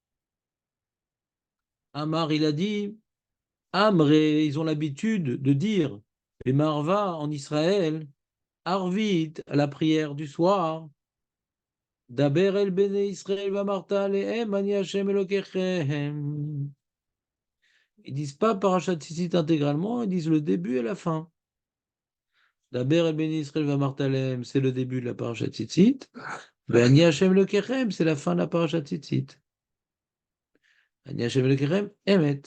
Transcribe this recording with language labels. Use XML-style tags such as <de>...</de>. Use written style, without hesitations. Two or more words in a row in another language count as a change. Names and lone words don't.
<fr>Amar, il a dit. Amré, ils ont l'habitude de dire, les Marva en Israël, Arvit, à la prière du soir,</fr> <he>דבר אל בני ישראל ואמרת אליהם אני ה׳ אלהיכם.</he> <fr>Ils disent pas</fr> <he>פרשת ציצית</he> <fr>intégralement, ils disent le début et la fin.</fr> <he>דבר אל בני ישראל ואמרת אליהם,</he> <fr>c'est le début de la</fr> <he>פרשת ציצית. אני ה׳ אלהיכם,</he> <fr>c'est la fin de la</fr> <he>פרשת ציצית. אני ה׳ אלהיכם, אמת.</he>